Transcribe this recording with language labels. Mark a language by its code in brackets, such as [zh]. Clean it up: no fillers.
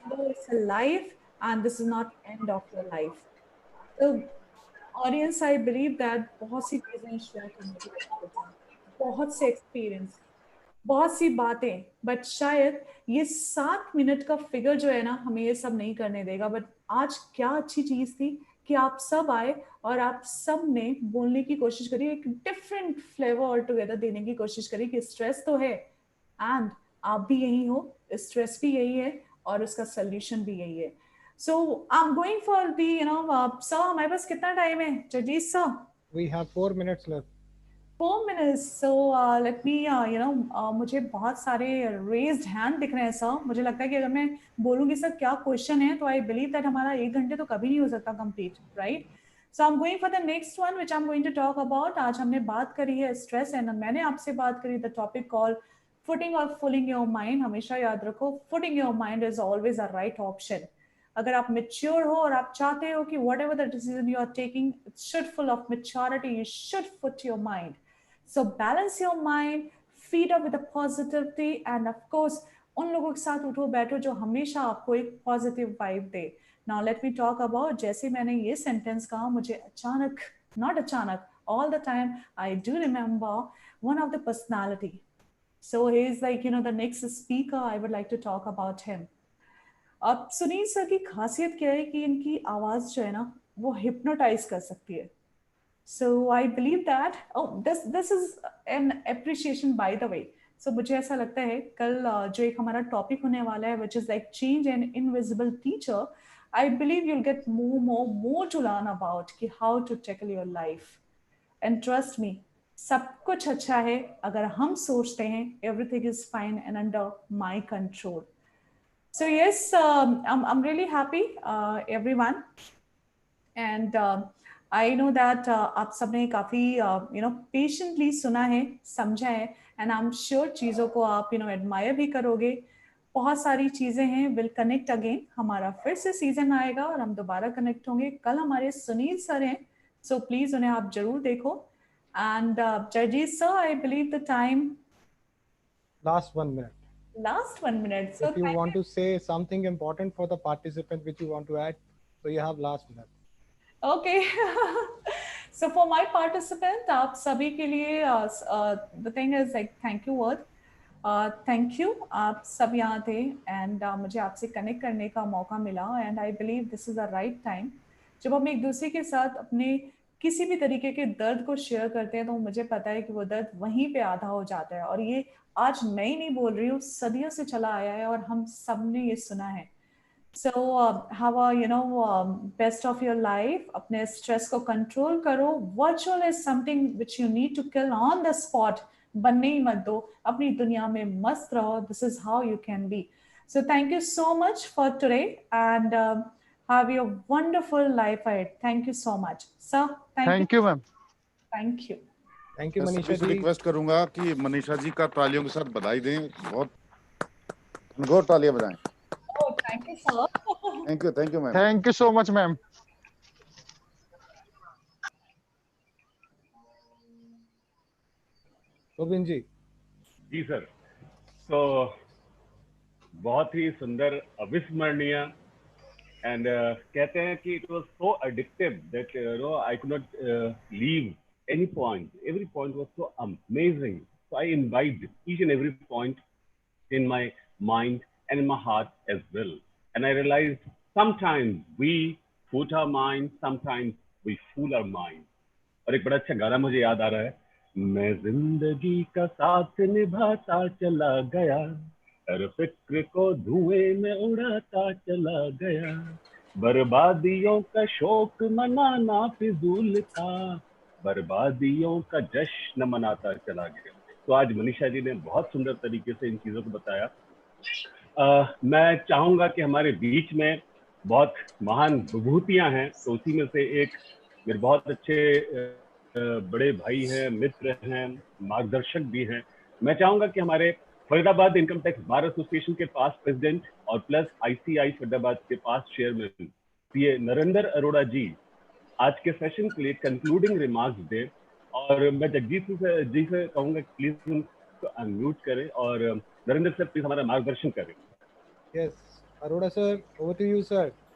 [en] It's a life and this is not end of your life. So audience, I believe that [hi] बहुत सी चीजें share करने के लिए, बहुत से एक्सपीरियंस, बहुत सी बातें, [en] but [hi] शायद ये 7 मिनट का फिगर जो है ना, हमें ये सब नहीं करने देगा. [en] but [hi] आज क्या अच्छी चीज थी कि आप सब आए और आप सब ने बोलने की कोशिश करी, [en] एक different flavour all together [hi] देने की कोशिश करी कि स्ट्रेस तो है [en] and [hi] आप भी यही हो, स्ट्रेस भी यही है और उसका सोल्यूशन भी यही है. [en] So I'm going for the, sir, [hi] हमारे पास कितना टाइम है, Jagjit sir? [en] We have 4 minutes left. 4 minutes. So let me, [hi] मुझे बहुत सारे [en] raised hand [hi] दिख रहे हैं सर. मुझे लगता है कि अगर मैं बोलूँगी सर क्या क्वेश्चन है, तो [en] I believe that [hi] हमारा 1 घंटे तो कभी नहीं हो सकता [en] complete, right? So I'm going for the next one, which I'm going to talk about. [hi] आज हमने बात करी है [en] stress and [hi] मैंने आपसे बात करी [en] the topic called footing or fooling your mind. [hi] हमेशा याद रखो, [en] footing your mind is always a right option. [hi] अगर आप [en] mature [hi] हो और आप चाहते हो कि [en] whatever the decision you are taking, it should full of maturity, you should foot your mind. So balance your mind, feed up with the positivity, and of course [hi] उन लोगों के साथ उठो बैठो जो हमेशा आपको एक positive vibe दे. [en] Now let me talk about, [hi] जैसे मैंने ये सेंटेंस कहा, मुझे अचानक, [en] not [hi] अचानक, [en] all the time I do remember one of the personality. So he is like, the next speaker, I would like to talk about him. [hi] अब Sunil sir की खासियत क्या है कि इनकी आवाज जो है ना, वो हिप्नोटाइज कर सकती है. [en] So I believe that, this is an appreciation by the way. So [hi] मुझे ऐसा लगता है कल जो एक हमारा टॉपिक होने वाला है, [en] which is like change an invisible teacher, I believe you'll get more to learn about कि how to tackle your life. And trust me, [hi] सब कुछ अच्छा है अगर हम सोचते हैं [en] everything is fine and under my control. So yes, I'm really happy, everyone, and I know that [hi] आप सबने काफी [en] patiently [hi] सुना है, समझा है, [en] and I'm sure [hi] चीजों को आप [en] admire [hi] भी करोगे. बहुत सारी चीजें हैं. [en] We'll connect again. [hi] हमारा फिर से सीजन आएगा और हम दोबारा कनेक्ट होंगे. कल हमारे सुनील सर हैं, [en] so please [hi] उन्हें आप जरूर देखो. [en] And Jagjeet sir, I believe the time. Last 1 minute. Last 1 minute. So if you want to say something important for the participant which you want to add, so you have last minute. Okay. So for my participant, [hi] आप सभी के लिए [en] the thing is like thank you word. Thank you. [hi] आप सब यहाँ थे [en] and [hi] मुझे आपसे कनेक्ट करने का मौका मिला [en] and I believe this is the right time. [hi] जब हम एक दूसरे के साथ अपने किसी भी तरीके के दर्द को शेयर करते हैं, तो मुझे पता है कि वो दर्द वहीं पे आधा हो जाता है. और ये आज मैं ही नहीं बोल रही हूँ, सदियों से चला आया है और हम सब ने ये सुना है. [en] So have a best of your life. [hi] अपने स्ट्रेस को कंट्रोल करो. [en] Virtual is something which you need to kill on the spot. [hi] बनने ही मत दो. अपनी दुनिया में मस्त रहो. [en] This is how you can be. So thank you so much for today and have your wonderful life ahead. Thank you so much, sir. Thank you, ma'am. Thank you. Thank you, Manisha ji. [hi] Request करूंगा कि मनीषा जी का तालियों के साथ बधाई दें. बहुत घोर तालियां बजाएं. [en] Oh, thank you, sir. Thank you, ma'am. Thank you so much, ma'am. [hi] Govind ji. Ji sir. तो बहुत ही सुंदर, अविस्मरणीय, [en] and [hi] कहते हैं कि [en] It was so addictive that I could not leave any point. Every point was so amazing. So I imbibed each and every point in my mind and in my heart as well. And I realized sometimes we fool our mind, sometimes we fool our mind. [hi] और एक बड़ा अच्छा गाना मुझे याद आ रहा है. मैं जिंदगी का साथ निभाता चला गया, हर फिक्र को धुएं में उड़ाता चला गया, बर्बादियों का शौक मनाना फिजूल था, बर्बादियों का जश्न मनाता चला गया. तो आज मनीषा जी ने बहुत सुंदर तरीके से इन चीजों को बताया. मैं चाहूंगा कि हमारे बीच में बहुत महान विभूतियां हैं, तो उसी में से एक मेरे बहुत अच्छे बड़े भाई हैं, मित्र हैं, मार्गदर्शक भी हैं। मैं चाहूंगा कि हमारे Faridabad income tax bar association के पास प्रेसिडेंट और प्लस आईसीआई फरीदाबाद के पास चेयरमैन सीए नरेंद्र अरोड़ा जी आज के सेशन के लिए कंक्लूडिंग रिमार्क्स दें। और मैं जगजीत जी से कहूंगा प्लीज उनको अनम्यूट करें और नरेंद्र सर प्लीज हमारा मार्गदर्शन करें। [en] Yes, Arora sir, over to you, sir.